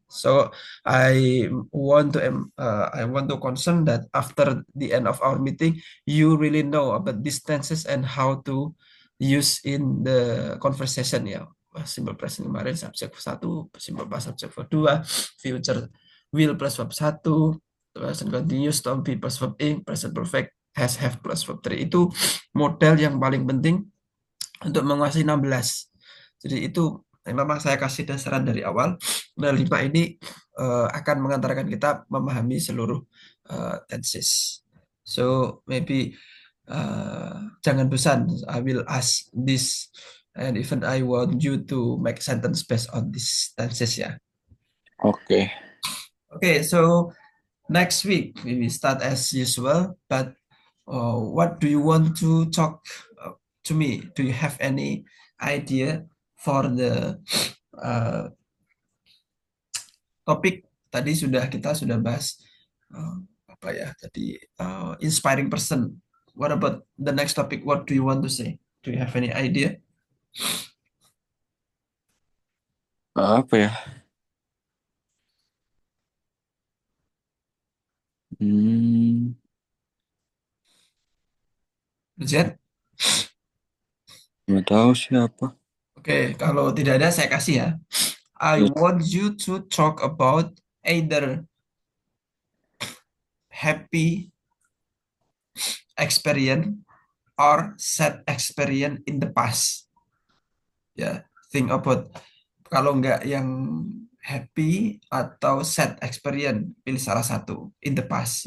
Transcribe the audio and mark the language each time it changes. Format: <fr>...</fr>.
<en>So I want to concern that after the end of our meeting, you really know about these tenses and how to use in the conversation ya. Simple present</en> <id>kemarin subjek satu,</id> <en>simple past subjek verb 2, future will plus verb 1, present continuous, to be plus verb ing, present perfect, has, have plus verb 3.</en> <id>Itu model yang paling penting untuk menguasai 16. Jadi itu memang saya kasih dasaran dari awal. Nah, 5 ini akan mengantarkan kita memahami seluruh tenses.</id> <en>So maybe</en> <id>jangan bosan.</id> <en>I will ask this and even I want you to make sentence based on this tenses ya. Oke. Okay, so next week we will start as usual, but what do you want to talk to me? Do you have any idea for the uh, topik?</en> <id>Tadi kita sudah bahas uh, apa ya?</id> <en>Tadi inspiring person. What about the next topic? What do you want to say? Do you have any idea?</en> <id>Apa ya? Hmm, Z? nggak tahu siapa. Oke, kalau tidak ada saya kasih ya.</id> <en>I</en> <id>Ya,</id> <en>want you to talk about either happy experience or sad experience in the past.</en> <id>Ya,</id> <en>think about</en> <id>kalau nggak yang happy atau sad experience, pilih salah satu</id> <en>in the past.</en>